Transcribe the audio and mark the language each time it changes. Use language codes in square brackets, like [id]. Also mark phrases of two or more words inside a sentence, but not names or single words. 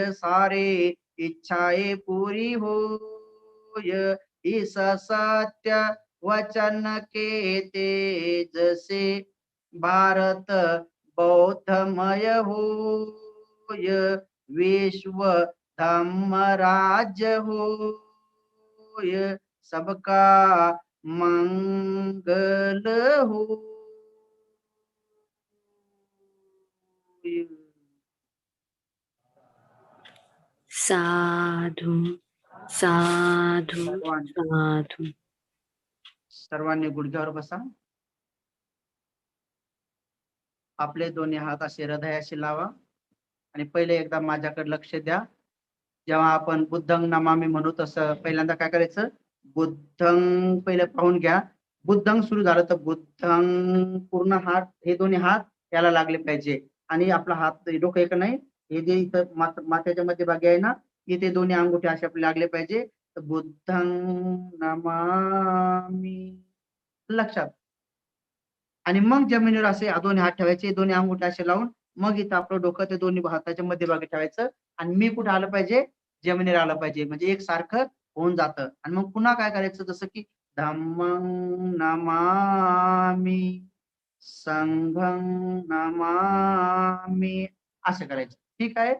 [hi] सारे इच्छाएं पूरी होय, इस सत्य वचन के तेज से भारत बौद्धमय होय, विश्व धम्म राज्य होय, सबका मंगल हो. [pi] साधु साधु साधु. [mr] सर्वांनी गुडघ्यावर बसा. आपले दोन्ही हात असे हृदयाशी लावा आणि पहिले एकदा माझ्याकडे लक्ष द्या. जेव्हा आपण [pi] बुद्धं नमामि [mr] म्हणू तसं पहिल्यांदा काय करायचं, बुद्धं पहिले पाहून घ्या. बुद्धं सुरू झालं तर बुद्धं पूर्ण हात हे दोन्ही हात याला लागले पाहिजे आणि आपला हात डोकं एक नाही, हे जे इथं माथ्याच्या मध्यभागी आहे ना, इथे दोन्ही अंगुठे असे आपले लागले पाहिजे. तर [pi] बुद्धं नमामि [mr] लक्षात. आणि मग जमिनीवर असे दोन्ही हात ठेवायचे, दोन्ही अंगुठे असे लावून मग इथं आपलं डोकं ते दोन्ही हाताच्या मध्यभागी ठेवायचं आणि मी कुठे आलं पाहिजे, जमिनीवर आलं पाहिजे. म्हणजे एक सारखं होऊन जातं. आणि मग पुन्हा काय करायचं, जसं की [pi] धम्मं नमामि, संघं नमामि [mr] असं करायचं. ठीक आहे.